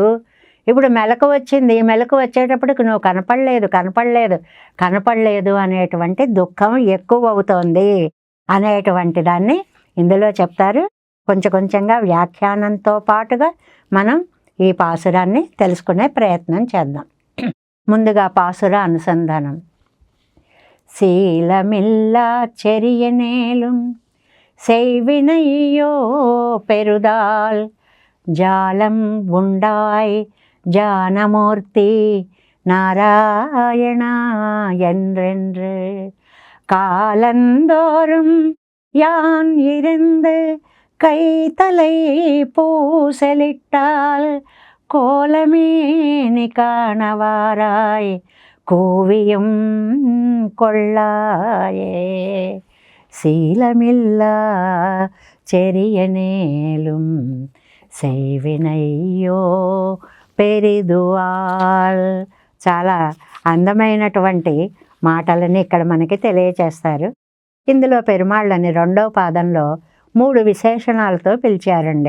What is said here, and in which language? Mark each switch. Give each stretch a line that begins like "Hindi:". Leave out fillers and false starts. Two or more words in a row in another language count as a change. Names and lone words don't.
Telugu: ఇప్పుడు మెలకు వచ్చింది, మెలకు వచ్చేటప్పటికి నువ్వు కనపడలేదు అనేటువంటి దుఃఖం ఎక్కువ అవుతోంది అనేటువంటి దాన్ని ఇందులో చెప్తారు. కొంచెం కొంచెంగా వ్యాఖ్యానంతో పాటుగా మనం ఈ పాసురాన్ని తెలుసుకునే ప్రయత్నం చేద్దాం. ముందుగా పాసుర అనుసంధానం.
Tamil: சீலமில்லா செரியனேலும் செய்வினையோ பெருதால் ஜாலம் உண்டாய் ஜானமூர்த்தி நாராயணா என்றென்று காலந்தோறும் யான் இருந்து கைத்தலை பூசலிட்டால் கோலமேனி காணவாராய் கூவியும் கொள்ளாயே. சீலமில்லா சிறியனேலும் செய்வினையோ பெரிதால்.
Telugu: చాలా అందమైనటువంటి మాటలని ఇక్కడ మనకి తెలియచేస్తారు. ఇందులో పెరుమాళ్ళని 2వ పాదంలో 3 విశేషణాలతో పిలిచారండి.